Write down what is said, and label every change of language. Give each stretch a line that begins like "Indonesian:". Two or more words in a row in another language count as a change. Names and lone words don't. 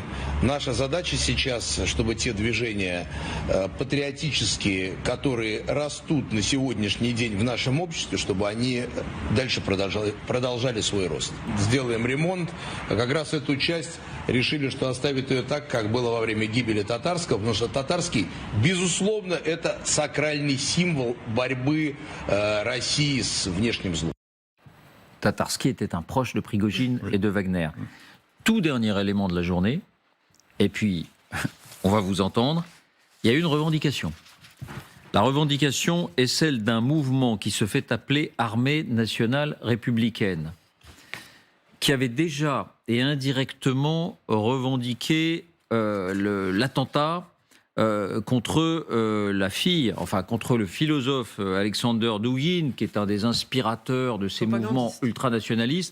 Russian: Наша задача сейчас, чтобы те движения патриотические, которые растут на сегодняшний день в нашем обществе, чтобы они дальше продолжали свой рост. Сделаем ремонт. Как раз эту часть решили, что оставят ее так, как было во время гибели Татарского, потому что Татарский, безусловно, это сакральный символ борьбы России с внешним злом.
French: Tatarski était un proche de Prigojine et de Wagner. Tout dernier élément de la journée, et puis on va vous entendre, il y a une revendication. La revendication est celle d'un mouvement qui se fait appeler Armée nationale républicaine, qui avait déjà et indirectement revendiqué l'attentat contre la fille, enfin contre le philosophe Alexander Dugin, qui est un des inspirateurs de ces mouvements ultranationalistes.